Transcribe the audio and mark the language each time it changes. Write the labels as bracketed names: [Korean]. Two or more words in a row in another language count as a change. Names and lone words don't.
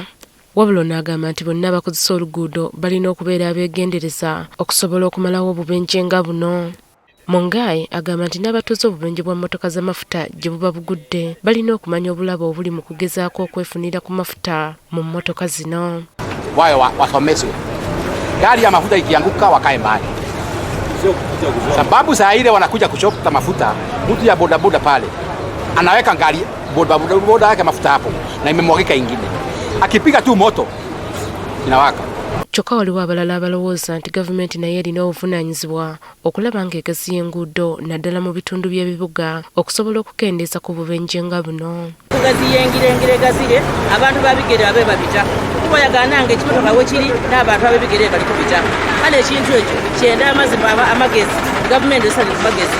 [Ganda] Wabula n'agamba nti bonna abakozesa oluguudo balina okubeera abeegendereza okusobola okumalawo obubenje nga buno. Mungai agamba nti n'abatuuze obubenje bwa mmotoka z'amafuta gye buba bugudde balina okumanya obulabo obuli mu kugezaako okwefunira ku mafuta mu mmotoka zino. [Swahili] Wayo wasomeswe gari ya mafuta ikianguka wakae mbali, sababu saa ile wanakuja kuchota mafuta, mtu ya bodaboda pale anaweka gari bodaboda yake mafuta hapo na imemwagika ingine, akipiga tu moto inawaka. [Ganda] Kyokka waliwo abalala abalowooza nti gavumenti naye erina obuvunaanyizibwa okulaba ng'egaziya enguudo naddala mu bitundu by'ebibuga okusobola okukendeeza ku bubenje nga buno. Tugaziya engire gazire abantu babigere abe babita tubayagana nga ekimotoka we kiri n'abantu ab'ebigere bali kubita kale ekintu ekyo kyenda amazima amagezi gavumenti esali ku magezi.